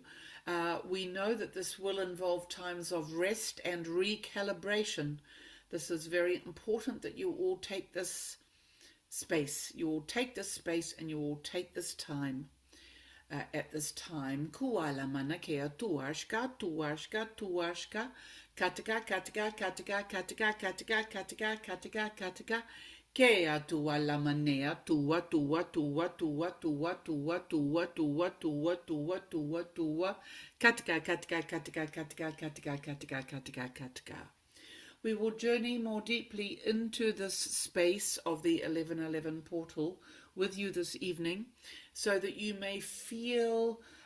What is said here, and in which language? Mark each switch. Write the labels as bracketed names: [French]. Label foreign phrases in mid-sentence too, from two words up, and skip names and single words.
[English] We know that this will involve times of rest and recalibration. This is very important that you all take this space. You will take this space and you will take this time. At this time, kuala mana kea tuashka katika kea tuala manea tua katika. We will journey more deeply into this space of the 1111 portal with you this evening, so that you may feel,